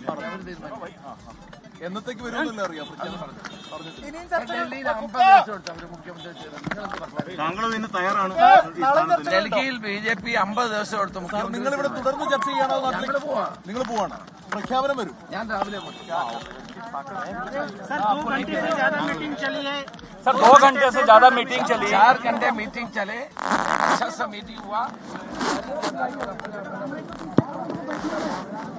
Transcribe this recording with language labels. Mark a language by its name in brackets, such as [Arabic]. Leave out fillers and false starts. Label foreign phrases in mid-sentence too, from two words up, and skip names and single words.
[Malayalam] അവർ തീരുമാനിക്കും. എന്നത്തേക്ക് വരുമെന്നല്ല അറിയാം. ഡൽഹിയിൽ BJP 50 ദിവസം എടുത്തു. നിങ്ങൾ ഇവിടെ തുടർന്ന് ചർച്ച ചെയ്യാനോ? നിങ്ങൾ പോവാണ്, പ്രഖ്യാപനം വരും. ഞാൻ രാവിലെ [Hindi] सर 2 घंटे से ज्यादा मीटिंग चली, 4 घंटे मीटिंग चले, अच्छा सा मीटिंग हुआ।